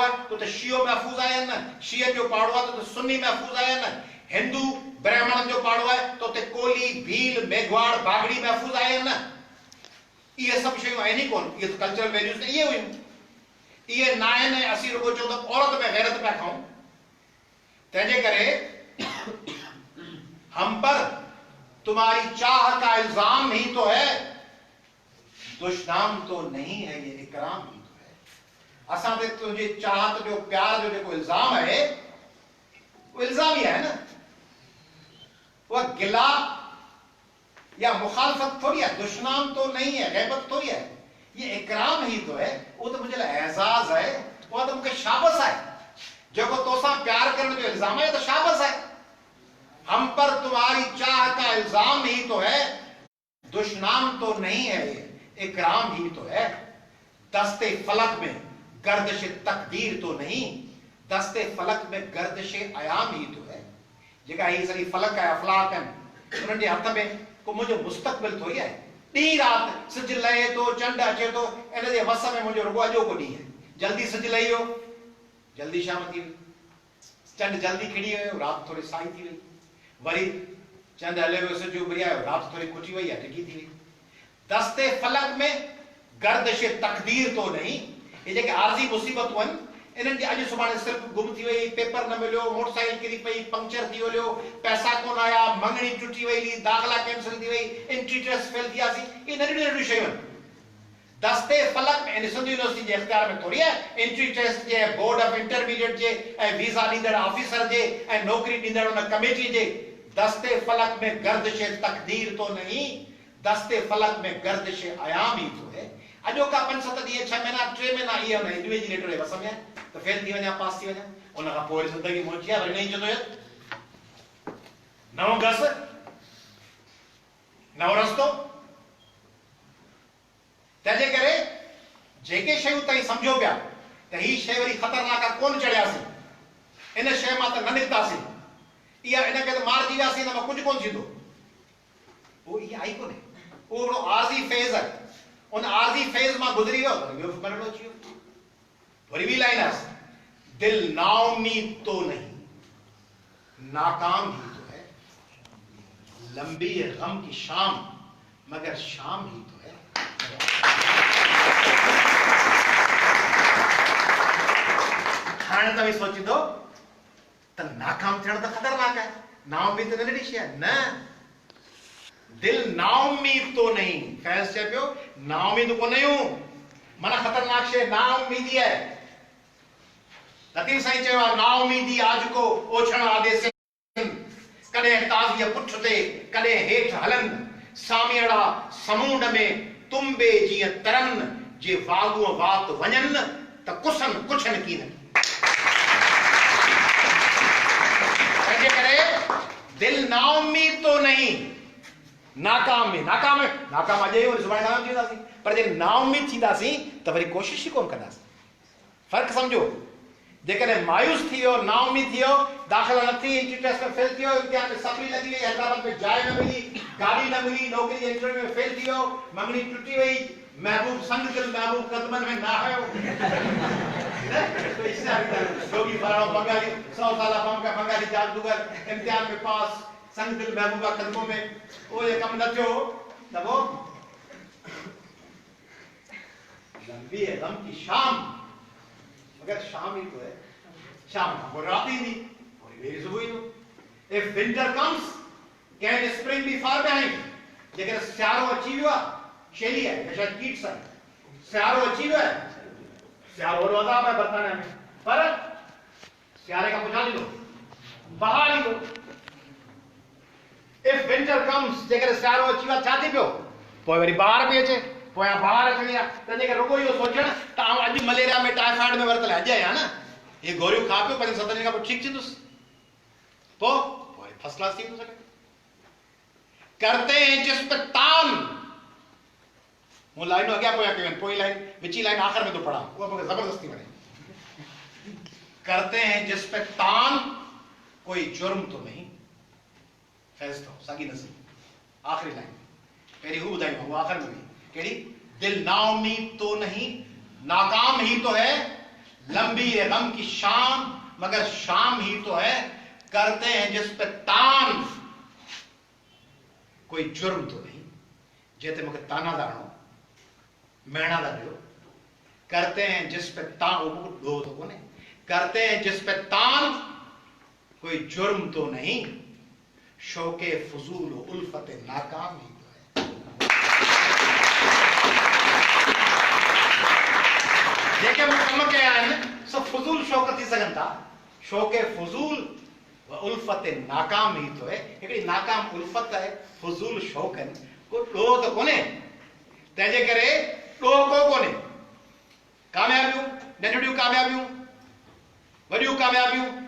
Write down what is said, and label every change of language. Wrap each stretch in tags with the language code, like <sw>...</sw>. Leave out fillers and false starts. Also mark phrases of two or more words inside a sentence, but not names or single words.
<sd>आहे त उते शियो महफ़ूज़ आया न शियनि जो पाड़ो आहे त उते सुन्नी महफ़ूज़ आया न हिंदू ब्राह्मणनि जो पाड़ो आहे त उते कोली भील मेघवाड़ बागड़ी महफ़ूज़ आया न इहे सभु शयूं आहिनि ई कोन इहे</sd> <en>cultural values</en> <sd>त इहे हुयूं इहे न आहिनि असीं रुगो चऊं त औरत में गैरत पिया खाऊं तंहिंजे करे</sd> <ur>ہم پر تمہاری چاہ کا الزام ہی تو ہے دشنام تو نہیں ہے یہ اکرام ہی تو ہے</ur> <sd>असां ते तुंहिंजी चाहत जो प्यार जो जेको इल्जाम आहे वो इल्जाम ही है ना वो गिला या मुखालफत थोड़ी है</sd> <ur>دشنام تو نہیں ہے</ur> <sd>गैबत थोड़ी है</sd> <ur>یہ اکرام ہی تو ہے وہ تو مجھے اعجاز ہے وہ تو مجھے شاباش ہے</ur> <sd>जेको तोसां प्यार करने जो इल्जाम है तो शाबस है</sd> <ur>ہم پر تمہاری چاہ کا الزام ہی تو ہے دشنام تو نہیں ہے یہ اکرام ہی تو ہے دست فلک میں گردش تقدیر تو نہیں دست فلک میں گردش ایام ہی تو ہے</ur> <sd>जेका ही सॼी फलक है अफलाक आहिनि उन्हनि जे हथ में को मुंहिंजो मुस्तक़बिल थोड़ी आहे ॾींहुं राति सिज लहे थो चंड अचे थो इन जे वस में मुंहिंजो रुगो अॼोको ॾींहुं आहे जल्दी सिज लही वियो जल्दी शाम थी वई चंड जल्दी खिड़ी वियो राति थोड़ी साई थी वई वरी चंड हले वियो सिज उभरी आयो राति थोड़ी खुटी वई आहे टिकी थी वई</sd> <ur>دست فلک میں گردش تقدیر تو نہیں</ur> <sd>ये जेके आरजी मुसीबतूं आहिनि इन्हनि जी अॼु सुभाणे सिर्फ गुम थी वई पेपर न मिलियो मोटरसाइकिल किरी पई पंक्चर थी वियो पैसा कोन आया मंगणी टुटी वई दाख़िला कैंसिल थी वई</sd> <en>entry test</en> <sd>फेल थी वियासीं इहे नंढियूं नंढियूं शयूं आहिनि दस्ते फलक में इन सिंध यूनिवर्सिटी जे इख्तियार में थोड़ी आहे</sd> <en>entry test</en> <sd>जे बोर्ड ऑफ इंटरमीडिएट जे ऐं वीज़ा ॾींदड़ ऑफिसर जे ऐं नौकरी ॾींदड़ उन कमेटी जे</sd> <ur>دست فلک میں گردش تقدیر تو نہیں دست فلک میں گردش ایام ہی تو ہے</ur> <sd>अजो का 5-7 ॾींहं 6 महीना 3 महीना इहा न इन्विजिलेटर बस में त फेल थी वञा पास थी वञा उन खां पोइ ज़िंदगी मोची आहे वरी नहीं चंदो नओं घस नओं रस्तो तंहिंजे करे जेके शयूं ताईं सम्झो पिया त ही शइ वरी ख़तरनाक आहे कोन चढ़ियासीं इन शइ मां त न निकितासीं इहा इनखे त मारिजी वियासीं हिन मां कुझु कोन थींदो उहो इहा आई कोन्हे उहो हिकिड़ो आरज़ी फेज़ आहे उन आरज़ी फेज़ मां गुज़री वियो वरी ॿियो मरड़ो अची वियो वरी ॿी लाइन आहे</sd> <ur>دل ناامید تو نہیں ناکام ہی تو ہے لمبی غم کی شام مگر شام ہی تو ہے</ur> <sd>हाणे तव्हां सोचींदो त नाकाम थियण त ख़तरनाक आहे नाउमीद त नंढड़ी शइ आहे न</sd> <ur>دل ناامید تو نہیں</ur> <sd>फैज़ चए पियो नाउमीद कोन आहियूं माना ख़तरनाक शइ नाउमीदी आहे लतीफ़ साईं चयो आहे नाउमीदी आज को ओछण आदेश कॾहिं ताज़ीअ पुठ ते कॾहिं हेठि हलनि सामियड़ा समूंड में तुंबे जीअं तरन जे वागूअ वात वञनि त कुसनि कुझनि कीननि तंहिंजे करे</sd> <ur>دل ناامید تو نہیں</ur> <sd>नाकाम में नाकाम अॼु वरी सुभाणे नाकाम थी वेंदासीं पर जे नाउमीद थींदासीं त वरी कोशिश ई कोन कंदासीं फ़र्क़ु सम्झो जेकॾहिं मायूस थी वियो नाउमीद थी वियो दाख़िला न थी</sd> <en>entry test</en> <sd>में फेल थी वियो इम्तिहान में सप्ली लॻी वई हैदराबाद में जाइ न मिली गाॾी न मिली नौकरी जे इंटरव्यू में फेल थी वियो मंगनी टुटी वई महबूब संग दिल महबूब कदमनि में न आयो जोगी फलाणो बंगाली 100 साल बंगाली जादूगर इम्तिहान में पास</sd> <ur>سنگ دل محبوبہ قدموں میں</ur> <sd>वो ये कम न थियो त वो</sd> <ur>لمبی ہے غم کی شام مگر شام ہی تو ہے شام کو رات ہی نہیں اور میری صبح ہی تو</ur> <en>if winter comes can spring be far behind</en> <sd>जेकर सियारो अची वियो आहे शेली है या शायद कीट्स है सियारो अची वियो है सियारो और अज़ाब है बरतानिया में पर सियारे का पुछा लीधो बहार लीधो</sd> <en>if winter comes</en> <sd>जेकर सियारो अची वियो छा थी पियो पोइ वरी बहार बि अचे पोइ बहार अचणी आहे तंहिंजे करे रुगो इहो सोचणु त अॼु मलेरिया में टाइफाइड में वरितल अॼु आहे न ये गोरियूं खा पियो 5-7 ॾींहं खां पोइ ठीकु थींदुसि पोइ</sd> <en>first class</en> <sd>थी सघे</sd> <ur>کرتے ہیں جس پہ طعن</ur> <sd>वो लाइनों अॻियां पोयां कयूं पोइ लाइन विची लाइन आख़िर में तो पढ़ा उहा मूंखे ज़बरदस्ती वणे</sd> <ur>کرتے ہیں جس پہ طعن کوئی جرم تو نہیں</ur> <sd>फैज़ तो साॻी नज़र आख़िरी लाइन पहिरीं हू ॿुधाई वो आख़िर में केड़ी</sd> <ur>دل ناامید تو نہیں ناکام ہی تو ہے لمبی ہے غم کی شام مگر شام ہی تو ہے کرتے ہیں جس پہ طعن کوئی جرم تو نہیں</ur> <sd>जेते मूंखे ताना दाणो महणा लॻियो</sd> <ur>کرتے ہیں جس پہ طعن</ur> <sd>वो तो कोने</sd> <ur>کرتے ہیں جس پہ طعن کوئی جرم تو نہیں شوق فضول الفت ناکام ہی تو ہے</ur> <sd>जेके कम कया आहिनि सब फजूल शौक थी सघनि था</sd> <ur>شوق فضول و الفت ناکام ہی تو ہے</ur> <sd>हिकिड़ी नाकाम उल्फत है फजूल शौक आहिनि को ॾोह त कोन्हे तंहिंजे करे ॾोह को कोन्हे कामयाबियूं नंढड़ियूं कामयाबियूं वॾियूं कामयाबियूं</sd>